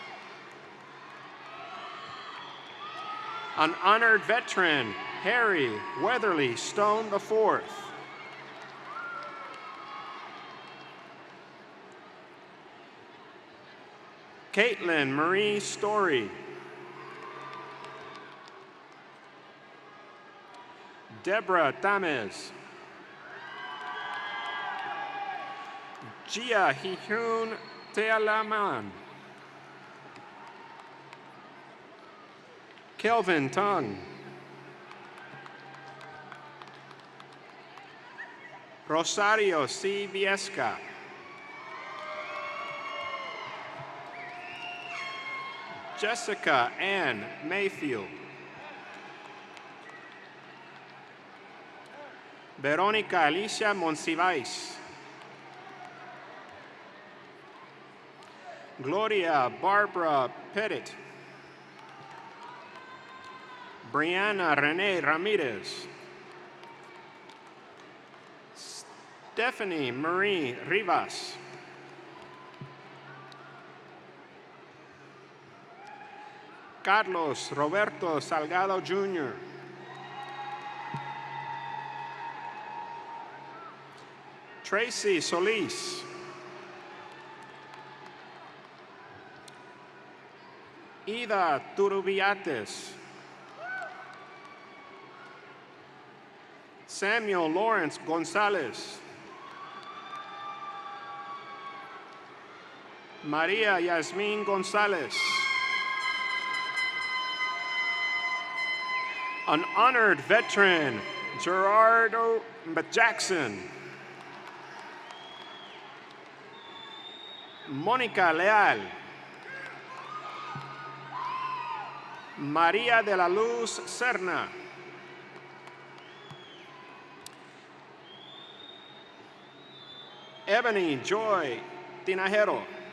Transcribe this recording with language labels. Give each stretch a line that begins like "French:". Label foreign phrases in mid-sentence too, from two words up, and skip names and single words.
English: An honored veteran, Harry Weatherly Stone IV. Caitlin Marie Story. Deborah Tamez. Gia Hihun Tealaman. Kelvin Tung. Rosario C. Viesca. Jessica Ann Mayfield. Veronica Alicia Monsivais. Gloria Barbara Pettit. Brianna Renee Ramirez. Stephanie Marie Rivas. Carlos Roberto Salgado Jr. Tracy Solis. Ida Turubiates. Samuel Lawrence Gonzalez. Maria Yasmin Gonzalez. An honored veteran, Gerardo Jackson. Mónica Leal. María de la Luz Serna. Ebony Joy Tinajero.